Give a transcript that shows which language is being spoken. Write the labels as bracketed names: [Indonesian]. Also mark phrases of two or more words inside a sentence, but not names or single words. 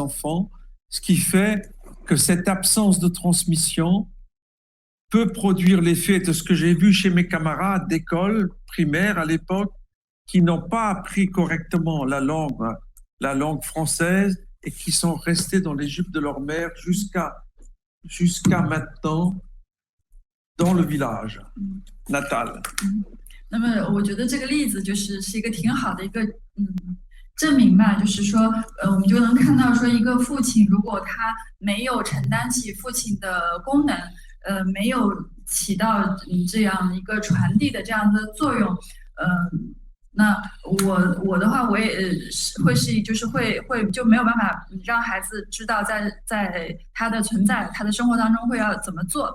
[French] enfants, ce qui fait que cette absence de transmission peut produire l'effet de ce que j'ai vu chez mes camarades d'école primaire à l'époque qui n'ont pas appris correctement la langue française et qui sont restés dans les jupes de leur mère jusqu'à maintenant dans le village natal. [Chinese] 那么我觉得这个例子是一个挺好的一个证明吧，就是说我们就能看到说一个父亲如果他没有承担起父亲的功能，没有起到这样一个传递的这样的作用，那我的话，我也会就是会就没有办法让孩子知道在他的存在，他的生活当中会要怎么做。